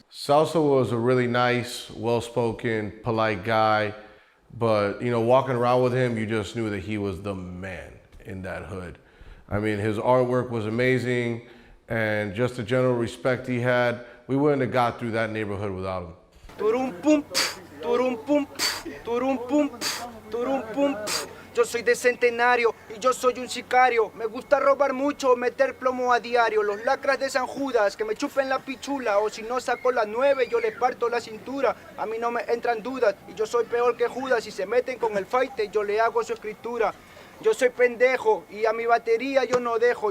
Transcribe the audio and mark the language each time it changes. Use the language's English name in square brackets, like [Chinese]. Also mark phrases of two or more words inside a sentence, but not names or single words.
[English] Salsa was a really nice, well-spoken, polite guy, but walking around with him, you just knew that he was the man in that hood. I mean, his artwork was amazing, and just the general respect he had, we wouldn't have got through that neighborhood without him. Turum pum, turum pum, turum pum, turum pum. [Spanish] Yo soy de Centenario y yo soy un sicario. Me gusta robar mucho, meter plomo a diario. Los lacras de San Judas, que me chupen la pichula. O si no saco la 9, yo le parto la cintura. A mí no me entran dudas y yo soy peor que Judas. Si se meten con el fight, yo le hago su escritura. Yo soy pendejo y a mi batería yo no dejo.